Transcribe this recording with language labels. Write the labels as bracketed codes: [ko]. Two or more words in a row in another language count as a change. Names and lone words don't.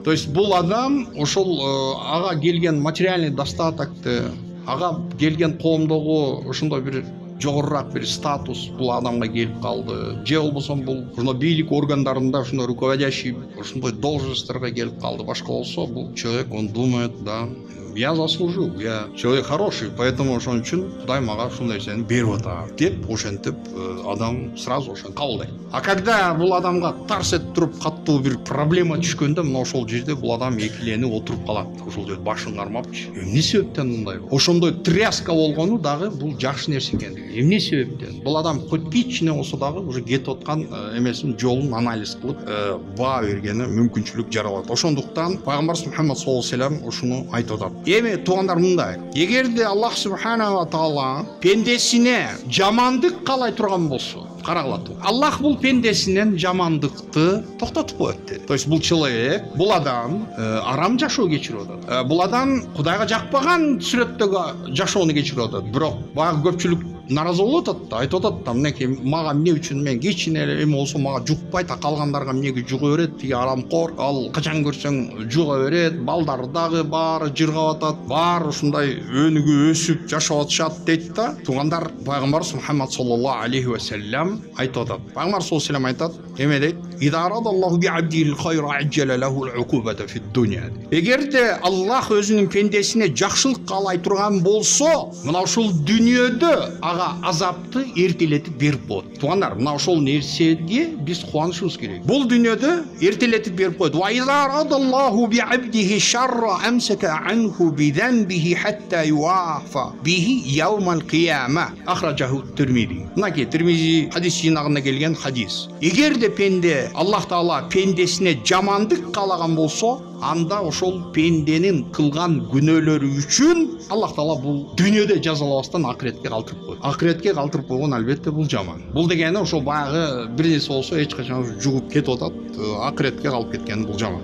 [ru] То есть [ky] бул адам ошол ага келген [ru] материальный достатокты, [ky] ага келген коомдогу ошондой бир жогорураак бир статус бул адамга келип калды, же болбосо бул ушундой бийлик органдарында ушундой руководящий ушундой должностторго келип калды, башка болсо бул [ru] человек, он думает, да, я заслужил, я человек хороший, поэтому [ky] ошон үчүн Кудай мага ушул нерсени берип атат деп ошентип адам сразу ошону кабылдайт. [ru] А когда [ky] бул адамга тарс этип туруп каттуу бир проблема түшкөндө мына ошол жерде бул адам экиленип отуруп калат. Ошол жерде башын кармапчы. Эмне себептен мындай? Ошондой тряска болгону дагы бул жакшы нерсе экендиги. Эмне себептен? Бул адам хоть кичине болсо дагы уже кетип аткан эмесин жолун анализ кылып баа бергени мүмкүнчүлүк жаралат. Ошондуктан пайгамбарыбыз Мухаммад [ar] صلى الله عليه وسلم [ky] ушуну айтып атат. Эми туугандар мындай. Эгерде Аллах [ar] سبحانه وتعالى [ky] пендесине жамандык каалай турган болсо, карагыла. Аллах бул пендесинен жамандыкты токтотуп коет деди. [ru] То есть [ky] бул человек, бул адам арам жашоо кечирип атат. Бул адам Кудайга жакпаган сүрөттөгү жашоону кечирип атат. Бирок баягы көпчүлүк наразы болуп атат да, айтып атат да, мынакей мага эмне үчүн мен кичине эле эме болсо мага жукпайт, калгандарга эмнеге жуга берет, тиги арамкор, ал качан көрсөң жуга берет, балдары дагы баары жыргап атат, баары ушундай өнүгүп өсүп жашап атышат дейт да. Туугандар, пайгамбарыбыз Мухаммад [ar] صلى الله عليه وسلم [ky] айтып атат. [ar] Пайгамбар صلى الله عليه وسلم [ky] айтат, эме дейт, [ar] «إذا أراد الله بعبده الخير عجل له العقوبة في الدنيا». [ky] Эгерде Аллах өзүнүн пендесине жакшылык каалай турган болсо, мына ушул дүйнөдө ага азапты эртелетип берип коет. Туугандар, мына ошол нерсеге биз кубанышыбыз керек. Бул дүйнөдө эртелетип берип коет. [ar] «وإذا أراد الله بعبده الشر أمسك عنه بذنبه حتى يوافي به يوم القيامة». [ky] Ахраджаху Тирмизи. Мынакей Тирмизи хадис жинагында келген хадис. Эгерде пенде Аллах таала пендесине жамандык каалаган болсо, анда ошол пенденин кылган күнөөлөрү үчүн Аллах таала бул дүйнөдө жазалабастан акыретке калтырып коет. Акыретке калтырып койгон албетте бул жаман. Бул дегени ошол баягы бир нерсе болсо эч качан жугуп кетип атат, акыретке калып кеткен бул жаман.